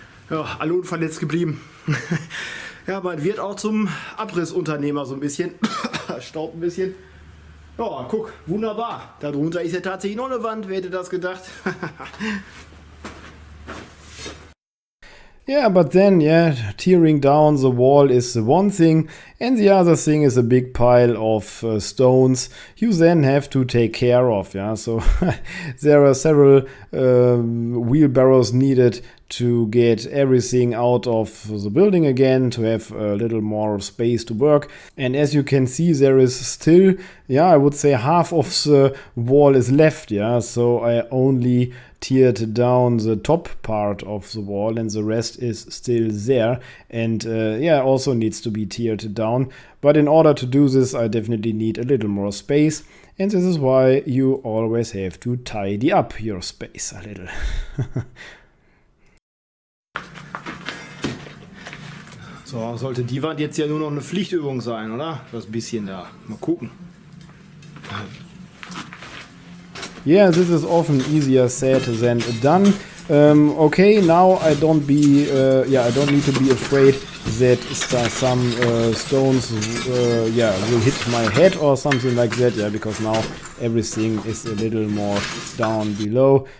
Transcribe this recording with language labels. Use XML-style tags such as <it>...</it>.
<de>Ja, alle unverletzt geblieben. Ja, man wird auch zum Abrissunternehmer so ein bisschen. Staubt ein bisschen. Ja, guck, wunderbar. Darunter ist ja tatsächlich noch eine Wand. Wer hätte das gedacht?</de> <en>Yeah, but then, yeah, tearing down the wall is the one thing, and the other thing is a big pile of stones you then have to take care of. Yeah, so there are several wheelbarrows needed to get everything out of the building again, to have a little more space to work. And as you can see, there is still, yeah, I would say half of the wall is left. Yeah, so I only teared down the top part of the wall, and the rest is still there, and yeah, also needs to be teared down. But in order to do this, I definitely need a little more space, and this is why you always have to tidy up your space a little.</en> <de>So, sollte die Wand jetzt ja nur noch eine Pflichtübung sein, oder? Das bisschen da. Mal gucken.</de> <en>Yeah, this is often easier said than done. Okay, now I don't be I don't need to be afraid that some stones will hit my head or something like that, because now everything is a little more down below.</en>